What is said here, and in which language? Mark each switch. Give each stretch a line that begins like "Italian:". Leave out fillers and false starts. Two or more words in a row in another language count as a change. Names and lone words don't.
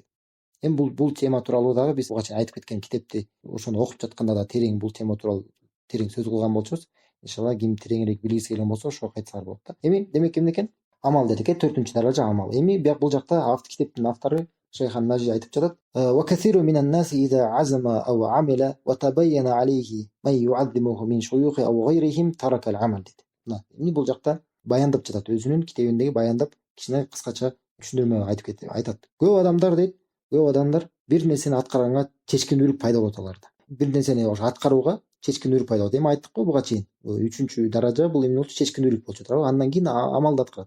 Kyrgyz: Эми бул тема тууралуу дагы биз буга чейин айтып кеткен китепти, ошону окуп жатканда да терең бул тема тууралуу терең сөз кылган болчубуз. Иншалла ким тереңирээк билгиси келген болсо ошого кайтсаңар болот да. Эми демек эмне экен? Амал дедик, 4-чү даража амал. Эми бул жакта китептин автору Шейх Ан-Нажи айтып жатат.
Arabic: وكثير من الناس إذا عزم أو عمل وتبين عليه من يعظمه من شيوخه أو غيرهم ترك العمل дейт.
Kyrgyz: Эми бул жакта баяндап жатат, өзүнүн китебиндеги баяндап кичине кыскача түшүндүрмө айтып айтат. Көп адамдар бир нерсени аткарганга чечкиндүүлүк пайда болот аларда. Бир нерсени аткарууга чечкиндүүлүк пайда болот. Эми айттык го буга чейин. 3-чү даража бул эмне болчу? Чечкиндүүлүк болчу, туурабы? Андан кийин амалды аткарат.